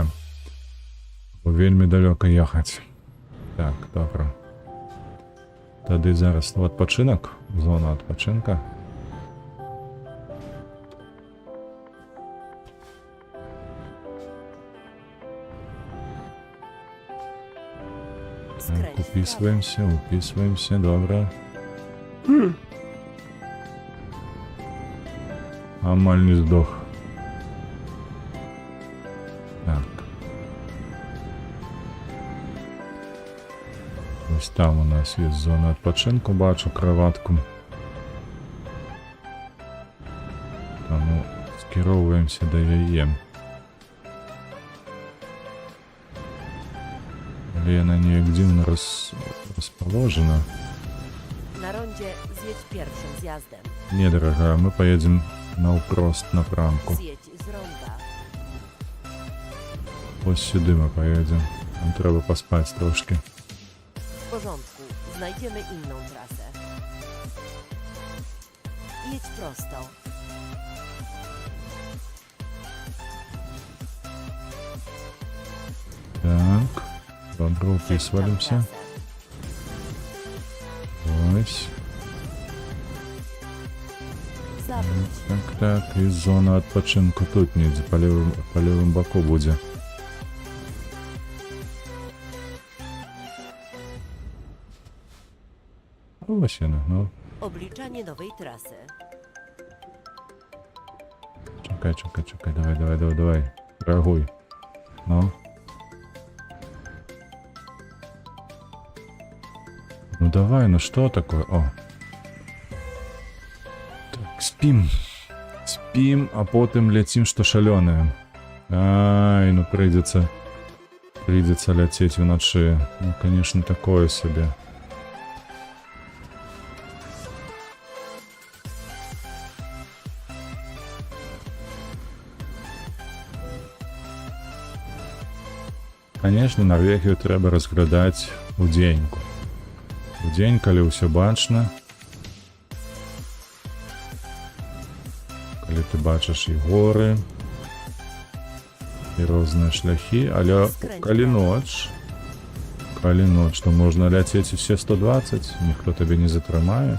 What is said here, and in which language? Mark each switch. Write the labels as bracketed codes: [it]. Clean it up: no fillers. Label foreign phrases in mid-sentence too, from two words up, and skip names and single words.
[be] Бо вельмі далёка ехаць. Так, добра. Тады зараз адпачынак, зона адпачынка. Так, [pl] Skręć w prawo. [be] уписываемся, добра. Амаль не здох. Так. [uk] Ось там у нас є зона відпочинку, бачу кроватку. Тому скеровуємося до яє. Але я на ній дивно розположена. [pl] Na rondzie zjedź pierwszym zjazdem. [ru] Не, дорогая, мы поедем [be] навпрост напрамку. [pl] Zjedź z ronda. [uk] Ось сюди ми поїдемо. Нам треба поспати трошки. [pl] W porządku. Znajdziemy inną trasę. Jedź prosto. [uk] Так. Добре, уписувалися. [pl] Trasę. [uk] Ось. [pl] Zawróć. [uk] Так. І зона відпочинку тут ніде, по лівому боку буде. Ось вона, ну. [pl] Obliczanie nowej trasy. [uk] Чекай, давай. Реагуй. [ru] Ну. Ну давай, ну что такое? О. Так, спим, а потом летим, что шаленое. Ай, ну придется лететь вночи. Ну, конечно, такое себе. Конечно, [uk] Норвегію треба розглядати удзеньку. [be] Удзень, калі ўсё бачна. Калі ты бачыш і горы, і розныя шляхі, але калі ноч, то можна ляцець усе 120, ніхто табе не затрымае.